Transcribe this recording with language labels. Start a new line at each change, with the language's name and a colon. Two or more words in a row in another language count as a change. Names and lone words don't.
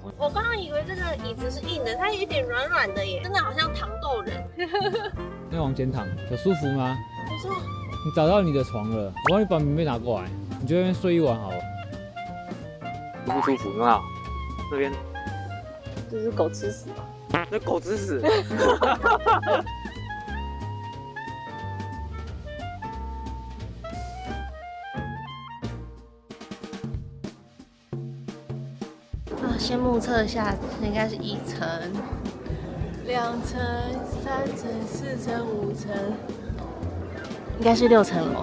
Chinese: 我剛剛以為這個椅子是硬的，它有點軟軟的耶，真的好像糖豆人。那往前躺，有舒服嗎？不錯。你找到你的床了，我幫你把棉被拿過來，你就在那邊睡一晚好了。舒不舒服？有沒有？這邊。這是狗吃屎吧？那狗吃屎。先目測一下，應該是1層、2層、3層、4層、5層，應該是6層樓。